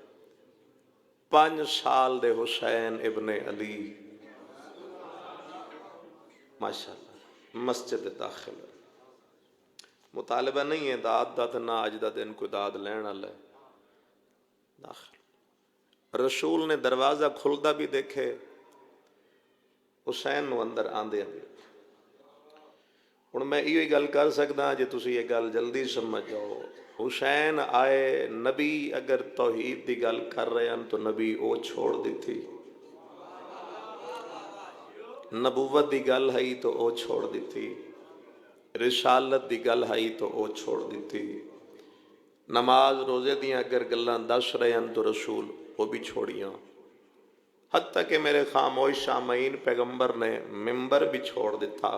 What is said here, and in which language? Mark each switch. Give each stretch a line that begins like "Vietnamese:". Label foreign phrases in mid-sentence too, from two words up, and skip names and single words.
Punjabi: 5 سال دے حسین ابن علی ماشاءاللہ مسجد داخل ہے۔ مطالبہ نہیں ہے داد دا، نہ اج دا دن کوئی داد لین والا ہے، داخل۔ رسول نے دروازہ کھلدا بھی دیکھے، حسین نو اندر آندے آندے۔ ہن میں یہ گل کر سکدا جے تسی یہ گل جلدی سمجھ جاؤ، حسین آئے نبی اگر توحید دی گل کر رہے ہیں تو نبی او چھوڑ دیتی، نبوت دی گل ہے تو او چھوڑ دیتی، رسالت دی گل ہے تو او چھوڑ دیتی، نماز روزے دیاں اگر گلاں دس رہے ہیں تو رسول وہ بھی چھوڑیاں، حتیٰ کہ میرے خاموش سامعین پیغمبر نے ممبر بھی چھوڑ دیتا۔